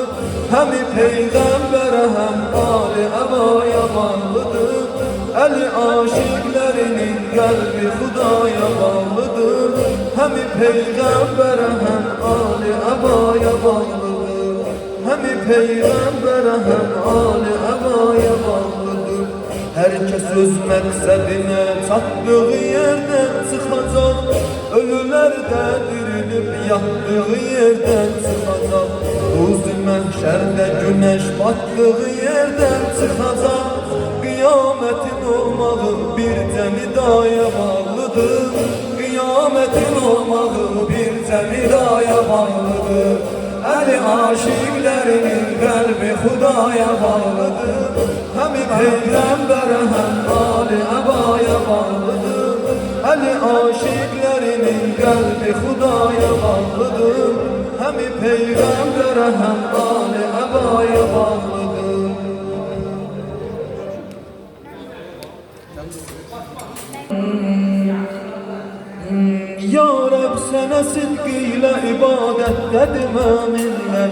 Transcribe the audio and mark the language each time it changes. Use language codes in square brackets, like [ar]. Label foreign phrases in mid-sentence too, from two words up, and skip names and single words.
[tr] Hem peygambere hem Ali Eba'ya bağlıdır. Eli aşıklarının kalbi Hudaya bağlıdır. Hem peygambere hem Ali Eba'ya bağlıdır. Hem peygambere hem Ali Eba'ya bağlıdır. [az] Herkes öz məqsədinə çatdığı yerdən çıxacaq. Ölülər də dirilib yatdığı yerdən çıxacaq. Ruzi məhşərdə günəş batdığı yerdən çıxacaq. Qiyamətin olmağı bircə nidaya bağlıdır. Qiyamətin olmağı bircə nidaya bağlıdır. Əli aşiqlərinin qəlbi Xudaya bağlıdır. [tr] Hem Peygamber'e hem Ali Eba'ya bağlıdır. Eli aşıklarının kalbi Hudaya bağlıdır. Hem Peygamber'e hem Ali Eba'ya bağlıdır. Ya Rab sana sidqiyle ibadettedir müminler.